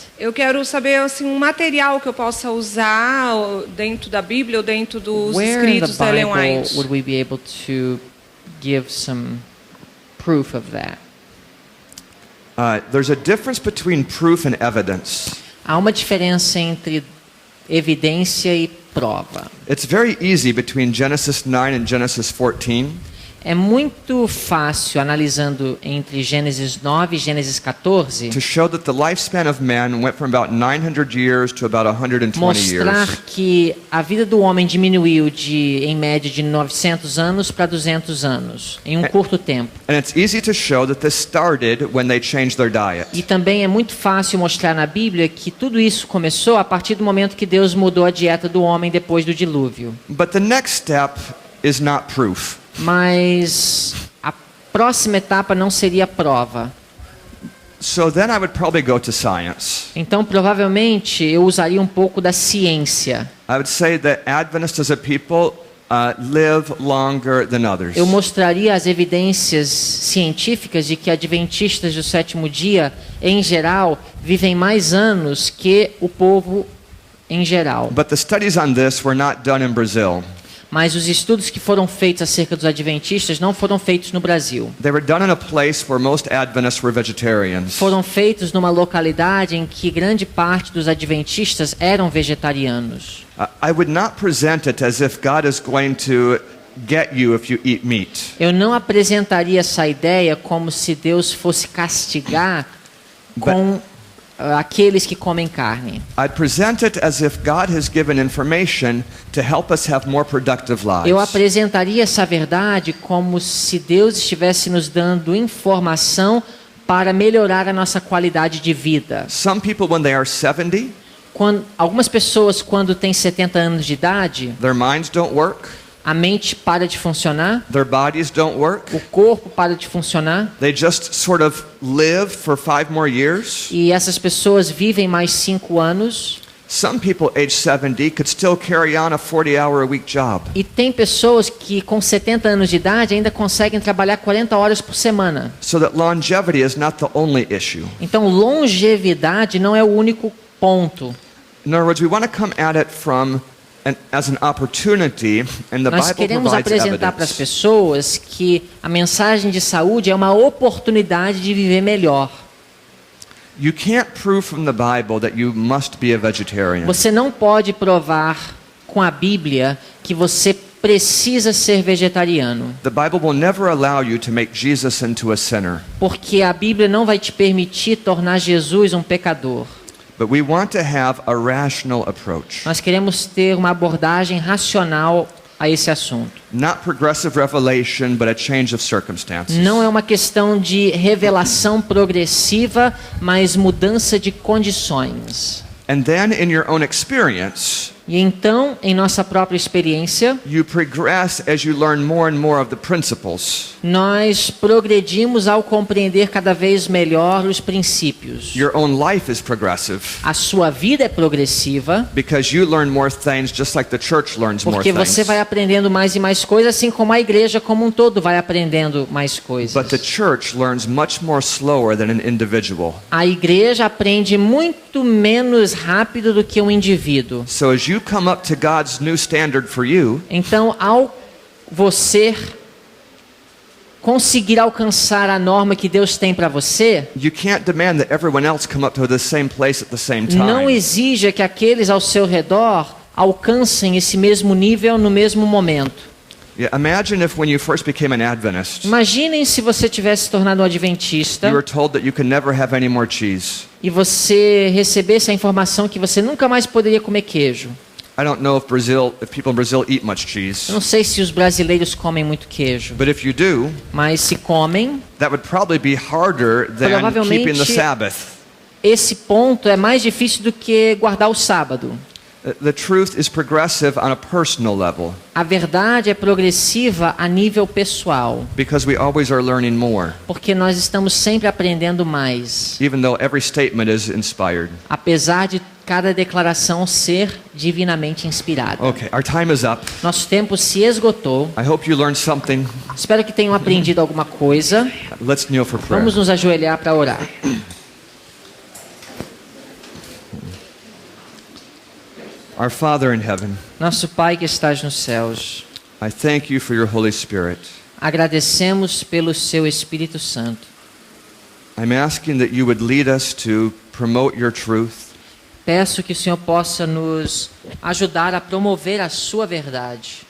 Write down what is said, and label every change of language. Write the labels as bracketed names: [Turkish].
[Portuguese] eu quero saber assim, um material que eu possa usar dentro da Bíblia ou dentro dos [English] Where in the [Portuguese] escritos da Ellen [English] Bible [Portuguese] White. [English] would we be able to give some proof of that? There's a difference between proof and evidence. [Portuguese] Há uma diferença entre evidência e prova. [English] It's very easy between Genesis 9 and Genesis 14 [Portuguese] É muito fácil, analisando entre Gênesis 9 e Gênesis 14, [English] to show that the lifespan of man went from about 900 years to about 120 [Portuguese] mostrar [English] years. [Portuguese] que a vida do homem diminuiu em média de 900 anos para 200 anos, em um curto tempo. [English] And it's easy to show that this started when they changed their diet. [Portuguese] E também é muito fácil mostrar na Bíblia que tudo isso começou a partir do momento que Deus mudou a dieta do homem depois do dilúvio. [English] But the next step is not proof. [Portuguese] Mas a próxima etapa não seria prova. [English] So then I would probably go to science. [Portuguese] Então, provavelmente, eu usaria um pouco da ciência. [English] I would say that Adventists as a people live longer than others. [Portuguese] Eu mostraria as evidências científicas de que adventistas do sétimo dia, em geral, vivem mais anos que o povo em geral. [English] But the studies on this were not done in Brazil. [Portuguese] Mas os estudos que foram feitos acerca dos adventistas não foram feitos no Brasil. [English] They were done in a place where most Adventists were vegetarians. [Portuguese] Foram feitos numa localidade em que grande parte dos adventistas eram vegetarianos. [English] I would not present it as if God is going to get you if you eat meat. [Portuguese] Eu não apresentaria essa ideia como se Deus fosse castigar com aqueles que comem carne. [English] I'd present it as if God has given information to help us have more productive lives. [Portuguese] Eu apresentaria essa verdade como se Deus estivesse nos dando informação para melhorar a nossa qualidade de vida. [English] Some people, when they are 70, [Portuguese] Algumas pessoas, quando têm 70 anos de idade, [English] their minds don't work, [Portuguese] a mente para de funcionar, [English] their bodies don't work. [Portuguese] o corpo para de funcionar, [English] They just sort of live for 5 more years. [Portuguese] e essas pessoas vivem mais 5 anos. [English] Some people age 70 could still carry on a 40-hour-a-week job. [Portuguese] E tem pessoas que com 70 anos de idade ainda conseguem trabalhar 40 horas por semana. [English] So that longevity is not the only issue. [Portuguese] Então, longevidade não é o único ponto. [English] In other words, we want to come at it as an opportunity, and the [Portuguese] Nós [English] Bible [Portuguese] queremos [English] provides [Portuguese] apresentar para as [English] evidence. [Portuguese] pessoas que a mensagem de saúde é uma oportunidade de viver melhor. [English] You can't prove from the Bible that you must be a vegetarian. [Portuguese] Você não pode provar com a Bíblia que você precisa ser vegetariano, [English] The Bible will never allow you to make Jesus into a sinner. [Portuguese] porque a Bíblia não vai te permitir tornar Jesus um pecador. [English] But we want to have a rational approach. [Portuguese] Nós queremos ter uma abordagem racional a esse assunto. [English] Not progressive revelation, but a change of circumstances. [Portuguese] Não é uma questão de revelação progressiva, mas mudança de condições. [English] And then in your own experience, [Portuguese] E então, em nossa própria experiência, [English] you progress as you learn more and more of the principles. [Portuguese] nós progredimos ao compreender cada vez melhor os princípios. [English] Your own life is progressive [Portuguese] A sua vida é progressiva, [English] because you learn more things just like the church learns more [Portuguese] porque [English] things. [Portuguese] você vai aprendendo mais e mais coisas, assim como a igreja como um todo vai aprendendo mais coisas. [English] But the church learns much more slower than an individual. [Portuguese] A igreja aprende muito menos rápido do que um indivíduo. [English] So as you come up to God's new standard for you, [Portuguese] Então, ao você conseguir alcançar a norma que Deus tem para você, [English] you can't demand that everyone else come up to the same place at the same time. [Portuguese] não exija que aqueles ao seu redor alcancem esse mesmo nível no mesmo momento. [English] Yeah, imagine if when you first became an Adventist, [Portuguese] Imaginem se você tivesse se tornado um adventista [English] you were told that you could never have any more cheese. [Portuguese] e você recebesse a informação que você nunca mais poderia comer queijo. [English] I don't know if people in Brazil eat much cheese, [Portuguese] Eu não sei se os brasileiros comem muito queijo, [English] but if you do, [Portuguese] mas se comem, [English] that would probably be harder than [Portuguese] Provavelmente- [English] keeping the Sabbath. [Portuguese] esse ponto é mais difícil do que guardar o sábado. [English] The truth is progressive on a personal level [Portuguese] A verdade é progressiva a nível pessoal, [English] because we always are learning more, [Portuguese] porque nós estamos sempre aprendendo mais, [English] even though every statement is inspired. [Portuguese] apesar de cada declaração ser divinamente inspirada. [English] Okay, our time is up. [Portuguese] Nosso tempo se esgotou. [English] I hope you learned something. [Portuguese] Espero que tenham aprendido alguma coisa. [English] Let's kneel for prayer. [Portuguese] Vamos nos ajoelhar para orar. [English] Our Father in heaven, [Portuguese] Nosso Pai que estás nos céus, [English] I thank you for your Holy Spirit. [Portuguese] agradecemos pelo seu Espírito Santo. [English] I'm asking that you would lead us to promote your truth, [Portuguese] Peço que o Senhor possa nos ajudar a promover a sua verdade